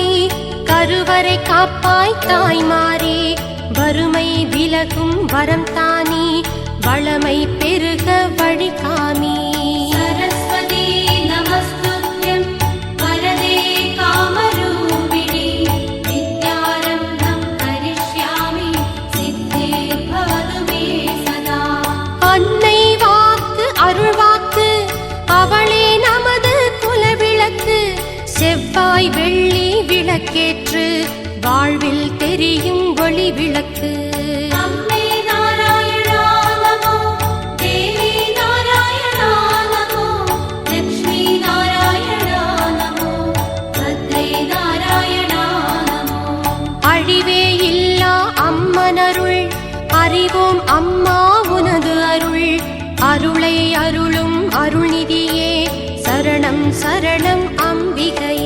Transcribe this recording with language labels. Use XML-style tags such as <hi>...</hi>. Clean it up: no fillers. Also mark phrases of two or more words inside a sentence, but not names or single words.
<ta>கருவறை காப்பாய் தாய்மாரி வறுமை விலகும் வரம் தானி வளமை பெருக வழிகாமி</ta> <sa>सरस्वती नमस्तुभ्यं वरदे कामरूपिणि विद्यारम्भं करिष्यामि सिद्धिर्भवतु मे सदा</sa> <ta>அன்னை வாக்கு அருள்வாக்கு அவளே நமது குலவிளக்கு செவ்வாய் வெள்ளி விளக்கேற்று வாழ்வில் தெரியும் ஒளி விளக்கு</ta> <sa>अम्बे नारायणा नमो देवी नारायणा नमो लक्ष्मी नारायणा नमो भद्रे नारायणा नमो</sa> <ta>அழிவே இல்லா அம்மனருள் அறிவோம் அம்மா உனது அருள் அருளை அருளும் அருள்நிதியே சரணம் சரணம் அம்பிகையே</ta>